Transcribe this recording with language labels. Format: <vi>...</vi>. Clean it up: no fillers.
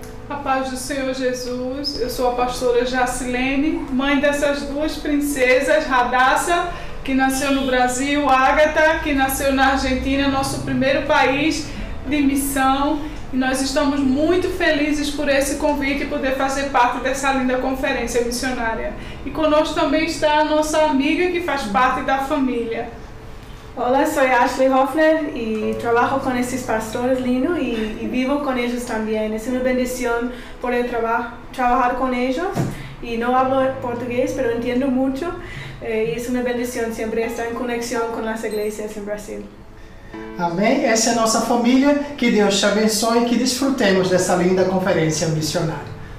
<pt>A paz do Senhor Jesus, eu sou a pastora Jacilene, mãe dessas duas princesas, Radassa, que nasceu no Brasil, Ágata, que nasceu na Argentina, nosso primeiro país de missão. E nós estamos muito felizes por esse convite e poder fazer parte dessa linda conferência missionária. E conosco também está a nossa amiga que faz parte da família.</pt> <es>Hola, soy Ashley Hoffner y trabajo con estos pastores lindos y vivo con ellos también. Es una bendición poder trabajar con ellos y no hablo portugués, pero entiendo mucho y es una bendición siempre estar en conexión con las iglesias en Brasil.</es> <pt>Amém? Essa é a nossa família. Que Deus te abençoe e que desfrutemos dessa linda conferência missionária.</pt>